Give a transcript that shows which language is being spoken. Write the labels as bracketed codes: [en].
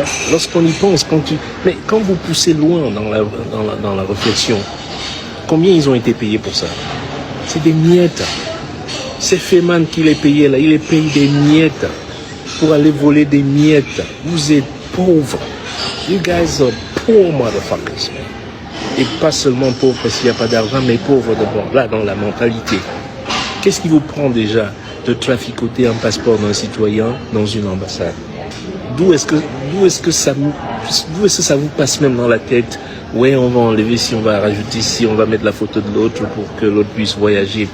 [fr] Lorsqu'on y pense, mais quand vous poussez loin dans la réflexion, combien ils ont été payés pour ça? C'est des miettes. C'est Feman qui les payait là. Il les paye des miettes pour aller voler des miettes. Vous êtes pauvres. [en] You guys are poor motherfuckers. [fr] Et pas seulement pauvres parce qu'il n'y a pas d'argent, mais pauvres d'abord. Là, dans la mentalité. Qu'est-ce qui vous prend déjà de traficoter un passeport d'un citoyen dans une ambassade? D'où est-ce que ça vous passe même dans la tête? Ouais, on va enlever, si on va rajouter, si on va mettre la photo de l'autre pour que l'autre puisse voyager.